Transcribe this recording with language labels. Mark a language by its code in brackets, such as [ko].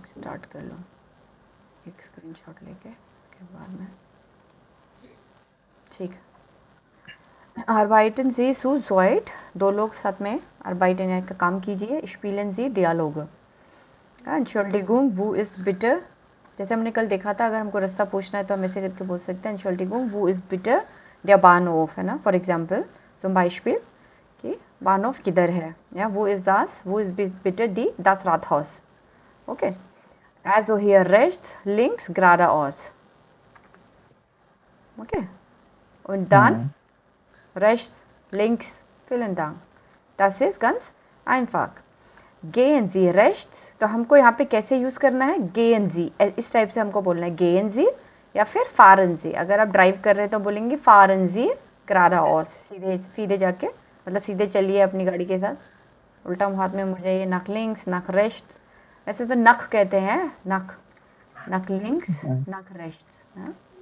[hi] Start कर लूँ एक स्क्रीनशॉट लेके, उसके बाद में ठीक है। [de] arbeiten Sie zu zweit, [hi] 2 लोग साथ में arbeiten का काम कीजिए। [de] spielen Sie Dialoge। Entschuldigung, wo ist bitte, [hi] जैसे हमने कल देखा था, अगर हमको रास्ता पूछना है तो हम ऐसे करके बोल सकते हैं [de] Entschuldigung, wo ist bitte der Bahnhof, [hi] है ना, [en] for example [de] zum Beispiel [hi] कि बानहोफ किधर है, या [de] wo ist das, wo ist bitte die das Rathaus, okay, also hier rechts, links, geradeaus, okay, und dann rechts, links, vielen Dank, das ist ganz einfach। gehen Sie rechts, [hi] तो हमको यहाँ पे कैसे use करना है, [de] gehen Sie, [hi] इस type से हमको बोलना है gehen Sie, या फिर [de] fahren Sie। [hi] अगर आप ड्राइव कर रहे हैं तो बोलेंगे [de] fahren Sie geradeaus, [hi] सीधे सीधे जाके, मतलब सीधे चलिए अपनी गाड़ी के साथ, उल्टा हाथ में मुझे ये [de] nach links, nach rechts, [hi] वैसे तो नख कहते हैं, नख, nach links, nach rechts, हाँ?